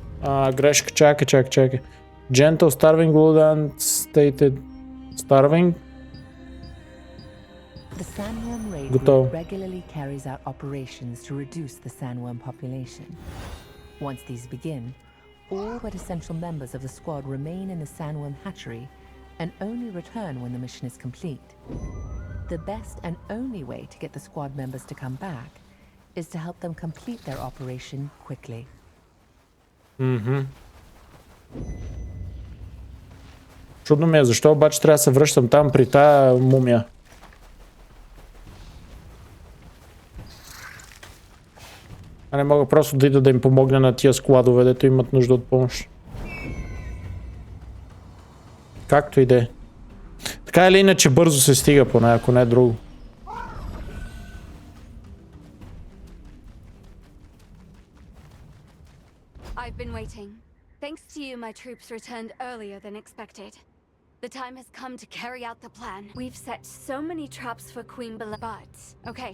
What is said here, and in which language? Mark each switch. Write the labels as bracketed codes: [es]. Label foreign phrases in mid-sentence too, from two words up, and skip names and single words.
[bg] Грешка, чакай. Gentle, starving, blood, stated, starving. [en] The sandworm raid [bg] Готово. [en] group regularly carries out operations to reduce the sandworm population. Once these begin, all but essential members of the squad remain in the sandworm hatchery and only return when the mission is complete. The best and only way to get the squad members to come back is to help them complete their operation quickly. [bg] Чудно ми е, защо обаче трябва да се връщам там при тая мумия? А не мога просто да ида да им помогна на тия складове, дето имат нужда от помощ. Както и да е. Така или иначе бързо се стига поне, ако не е друго. [en] I've been waiting. Thanks to you, my troops returned earlier than expected. The time has come to carry out the plan. We've set so many traps for Queen but okay.